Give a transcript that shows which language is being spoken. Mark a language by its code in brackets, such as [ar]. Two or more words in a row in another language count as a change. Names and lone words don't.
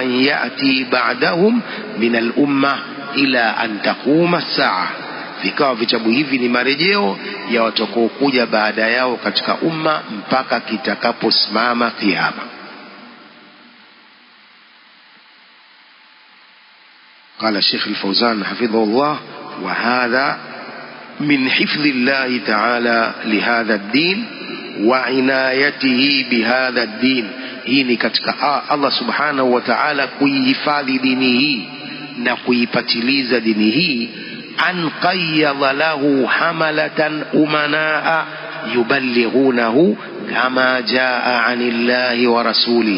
[ar] من يأتي بعدهم من الأمة إلى أن تقوم الساعة. [sw] Vikawa vitabu hivi ni marejeo ya watakaokuja baada yao katika umma mpaka kitakaposimama kiyama. [ar] قال الشيخ الفوزان حفظه الله: وهذا من حفظ الله تعالى لهذا الدين وعنايته بهذا الدين. [sw] hii ni katika Allah [ar] سبحانه وتعالى [sw] kuihifadhi dini hii na kuipatiliza dini hii. [ar] أن قيض له حملة أمناء يبلغونه كما جاء عن الله ورسوله.